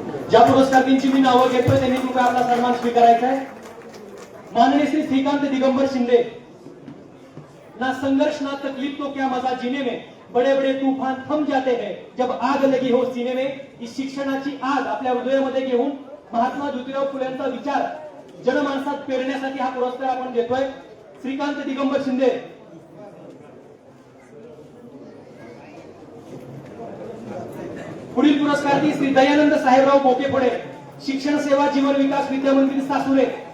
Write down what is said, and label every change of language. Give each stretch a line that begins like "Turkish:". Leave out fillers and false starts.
Marathi: ज्या पुरस्कारांची मी नावं घेतोय त्यांनी कृपया आपला सन्मान स्वीकारायचा आहे. माननीय श्री श्रीकांत दिगंबर शिंदे.
Hindi: ना संघर्ष ना तकलीफ तो क्या मजा जीने में, बड़े बड़े तूफान थम जाते हैं जब आग लगी हो सीने में.
Marathi: ही शिक्षणाची आग आपल्या हृदयामध्ये घेऊन महात्मा ज्योतिराव फुलेंचा विचार जनमानसात पेरण्यासाठी हा पुरस्कार आपण देतोय. श्रीकांत दिगंबर शिंदे. पुढील पुरस्कार श्री दयानंद साहेबराव बोकेपुढे, शिक्षण सेवा जीवन विकास विद्या मंदिर सासुरे.